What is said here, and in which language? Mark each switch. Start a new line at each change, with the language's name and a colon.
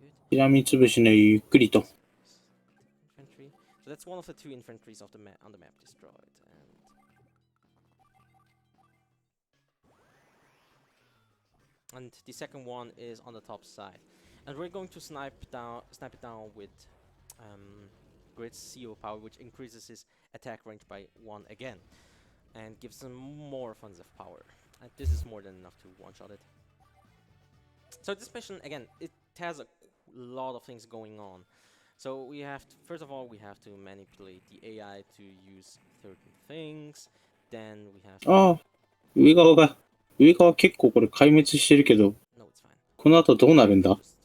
Japanese: しらみつぶしのゆっくりと。
English: So that's one of the 2 infantries of the on the map destroyed. And the second one is on the top side. And we're going to snipe it down with Grid's CO power, which increases his attack range by 1 again. And gives him more offensive power. And this is more than enough to one-shot it. So this mission, again, it has a lot of things going on. So we have to, first of all, we have to manipulate the AI to use certain things. Then we have to...
Japanese: ああ、上側結構これ壊滅してるけど、この後どうなるんだ？